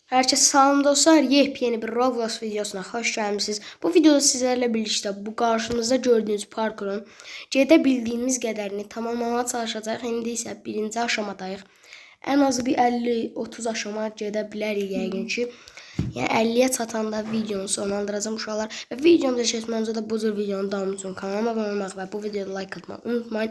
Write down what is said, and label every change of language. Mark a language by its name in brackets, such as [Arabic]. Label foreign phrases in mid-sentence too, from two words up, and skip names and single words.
[Turkish] Herkese salam dostlar, yepyeni bir Roblox videosuna hoş gelmişsiniz. Bu videoda sizlerle birlikte bu karşımızda gördüğünüz parkurun [Azerbaijani] gedə bildiğimiz qədərini tamamlamaya çalışacağıq. İndi isə birinci aşamadayıq. En azı bir 50-30 aşama gedə bilərik yəqin ki. Yəni 50'ye çatanda videonu sonlandıracağım uşaqlar. Və videomuza keçməmizə də bu cür videonun davamı üçün kanalıma abunə olmaq və bu videoda like atmayı unutmayın.